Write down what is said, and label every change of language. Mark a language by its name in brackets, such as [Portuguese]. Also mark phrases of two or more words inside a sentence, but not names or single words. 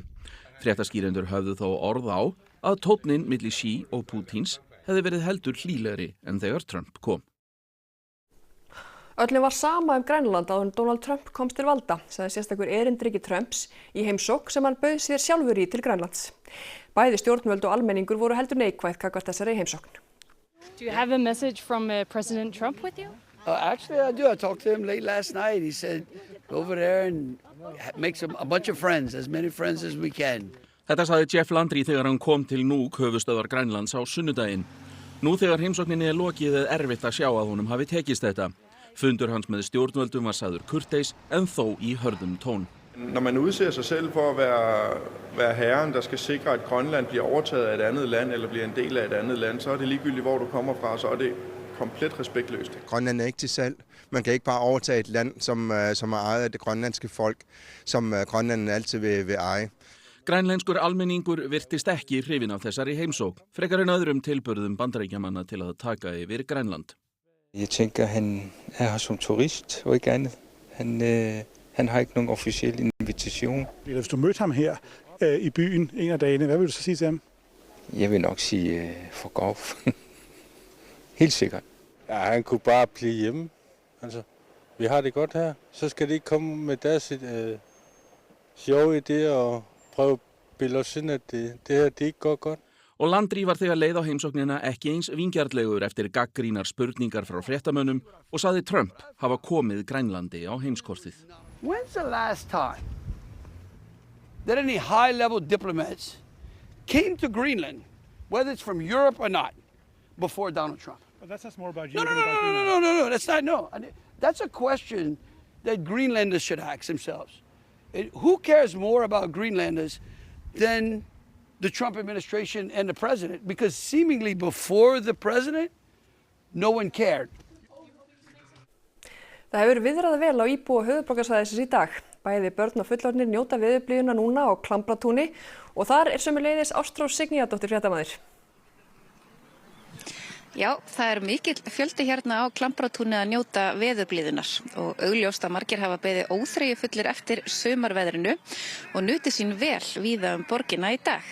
[Icelandic] Fréttaskýrendur höfðu þó orð á að tónninn milli Xi og Putins hefði verið heldur hlýlegri en þegar Trump kom. Öllum var sama Grænland áður en Donald Trump komst til valda, sagði sérstakur erindreki Trumps í heimsókn sem hann bauð sér sjálfur í til Grænlands. Bæði stjórnvöld og almenningur voru heldur neikvæð gagnvart þessari heimsókn. [English] Do you have a message from President Trump with you? Actually, I do. I talked to him late last night. He said, go over there and make a bunch of friends, as many friends as we can. [Icelandic] Þetta sagði Jeff Landry þegar hann kom til Nuuk, höfuðstöðvar Grænlands, á sunnudaginn. Nú þegar heimsókninni lokið erfitt að sjá að honum hafi tekist þetta. Fundur hans med stjórnvöldum var sagður kurteis en þó í hörðum tón. [Danish] Når man udser sig selv for at være herren, der skal sikre, at Grønland bliver overtaget af et andet land eller bliver en del af et andet land, så er det ligegyldigt, hvor du kommer fra, så er det komplet respektløst. Grønland er ikke til salg. Man kan ikke bare overtage et land, som er ejet af det grønlandske folk, som Grønland altid vil eje. [Icelandic] Grænlenskur almenningur virtist ekki hrifinn af þessari heimsókn, frekar en öðrum tilburðum Bandaríkjamanna til að taka yfir Grænland. [Danish] Jeg tænker, han er her som turist og ikke andet. Han har ikke nogen officiel invitation. Hvis du mødte ham her i byen en af dagene, hvad vil du så sige til ham? Jeg vil nok sige [English] fuck off. [Danish] Helt sikkert. Ja, han kunne bare blive hjemme. Altså, vi har det godt her. Så skal de ikke komme med deres sjove idéer og prøve at bilde os ind, at det her det ikke går godt. [Icelandic] Og Landry var þegar leið á heimsóknina ekki eins vingjarnlegur eftir gaggrínar spurningar frá fréttamönnum og sagði Trump hafa komið Grænlandi á heimskortið. [English] When's the last time that any high-level diplomats came to Greenland, whether it's from Europe or not, before Donald Trump? But that's more about you. No, that's not, no. That's a question that Greenlanders should ask themselves. Who cares more about Greenlanders than the Trump administration and the president? Because seemingly before the president, no one cared. [Icelandic] Það hefur viðrað vel á íbúa höfuðborgarsvæðisins í dag. Bæði börn og fullorðnir njóta veðurblíðuna núna á Klambratúni og þar sömuleiðis Ástrós Signíðardóttir fréttamaður. Já, það er mikill fjöldi hérna á Klambratúni að njóta veðurblíðunar og augljóst að margir hafa beðið óþreyjufullir eftir sumarveðrinu og nutu sín vel víða borgina í dag.